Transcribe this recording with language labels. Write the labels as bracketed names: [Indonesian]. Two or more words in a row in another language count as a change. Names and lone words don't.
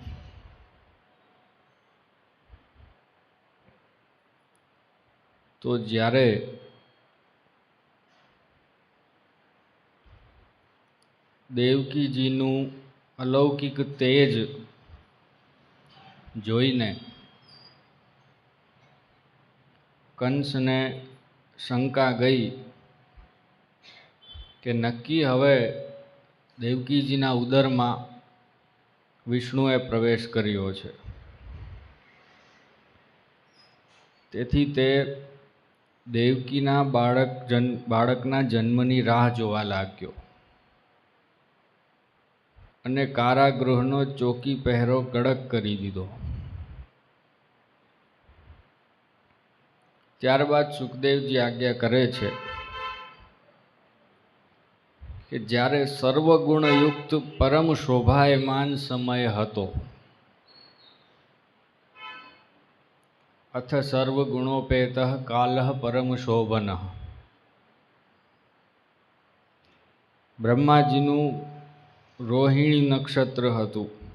[Gujarati] તો જ્યારે દેવકીજીનું અલૌકિક તેજ જોઈને કંસને શંકા ગઈ કે નક્કી હવે દેવકીજીના ઉદરમાં વિષ્ણુએ પ્રવેશ કર્યો છે। તેથી તે દેવકીના બાળકના જન્મની રાહ જોવા લાગ્યો અને કારાગૃહનો ચોકી પહેરો કડક કરી દીધો। ત્યારબાદ સુખદેવજી આજ્ઞા કરે છે કે જ્યારે સર્વગુણયુક્ત પરમ શોભાયમાન સમય હતો [Sanskrit] अथ सर्वगुणोपेतः कालः परम शोभनः। [Gujarati] બ્રહ્માજીનું રોહિણી નક્ષત્ર હતું।